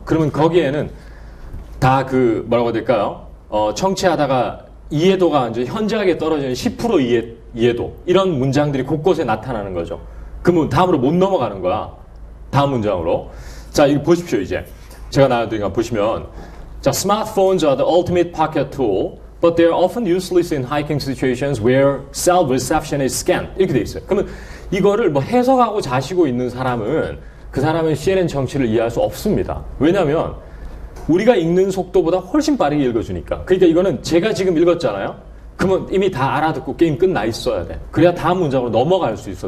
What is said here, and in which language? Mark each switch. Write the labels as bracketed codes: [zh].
[ko] 그러면 거기에는 다 그 뭐라고 해야 될까요? 청취하다가 이해도가 이제 현저하게 떨어지는 10% 이해도 이런 문장들이 곳곳에 나타나는 거죠. 그러면 다음으로 못 넘어가는 거야. 다음 문장으로. 자, 이거 보십시오, 이제. 제가 나와드린 거 보시면. [en] 자, smartphones are the ultimate pocket tool, but they are often useless in hiking situations where cell reception is scant. [ko] 이렇게 돼 있어요. 그러면 이거를 뭐 해석하고 자시고 있는 사람은 그 사람은 CNN 정치를 이해할 수 없습니다. 왜냐면 우리가 읽는 속도보다 훨씬 빠르게 읽어주니까. 그러니까 이거는 제가 지금 읽었잖아요. 그러면 이미 다 알아듣고 게임 끝나 있어야 돼. 그래야 다음 문장으로 넘어갈 수 있어.